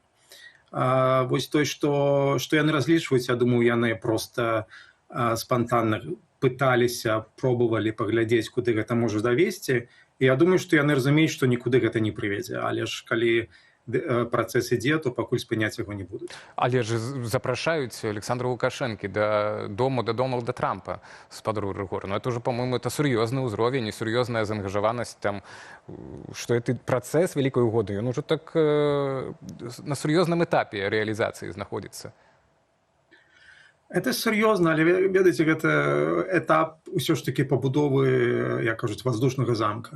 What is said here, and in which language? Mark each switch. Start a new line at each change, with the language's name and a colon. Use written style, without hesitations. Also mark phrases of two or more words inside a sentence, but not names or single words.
Belarusian: Вось той, што яны разлічваюць, я думаю, яны проста спантанна пыталіся, пробавалі паглядзець, куды гэта можа давесці. І я думаю, што яны разумеюць, што нікуды гэта не прывядзе. Але ж калі працэс ідзе, то пакуль спыняць яго не будуць. Але ж запрашаюць Александра Лукашэнкі да Дональда Трампа, спадару Рыгор. Ну,
Russian: это уже, по-моему, это
Belarusian: сур'ёзны ўзровень і сур'ёзная заангажаванасць там, што гэты працэс вялікай угоды, ён ужо так на сур'ёзным этапе рэалізацыі знаходзіцца. Это сур'ёзна, але ведаеце, гэта этап усё ж таки пабудовы, як кажуць, воздушнага замка.